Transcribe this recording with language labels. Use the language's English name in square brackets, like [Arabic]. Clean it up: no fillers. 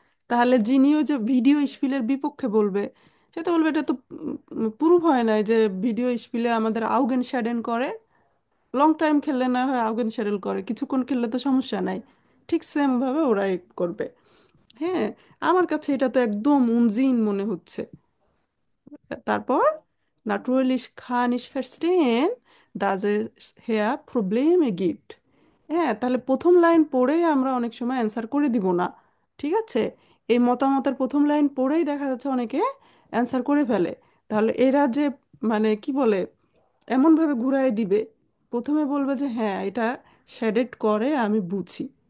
[Bangla] তাহলে যিনিও যে ভিডিও স্পিলের বিপক্ষে বলবে, সে তো বলবে এটা তো প্রুভ হয় নাই যে ভিডিও স্পিলে আমাদের আউগেন শ্যাডেন করে। লং টাইম খেললে না হয় আউগেন শ্যাডেল করে, কিছুক্ষণ খেললে তো সমস্যা নাই। ঠিক সেম ভাবে ওরাই করবে। হ্যাঁ, আমার কাছে এটা তো একদম উনজিন মনে হচ্ছে। তারপর, [German] natürlich kann ich verstehen, dass es hier Probleme gibt। [Bangla] হ্যাঁ, তাহলে প্রথম লাইন পড়েই আমরা অনেক সময় অ্যান্সার করে দিব না, ঠিক আছে? এই মতামতের প্রথম লাইন পড়েই দেখা যাচ্ছে অনেকে অ্যান্সার করে ফেলে। তাহলে এরা যে মানে কি বলে, এমনভাবে ঘুরায় দিবে, প্রথমে বলবে যে হ্যাঁ এটা শেডেড করে আমি বুঝি।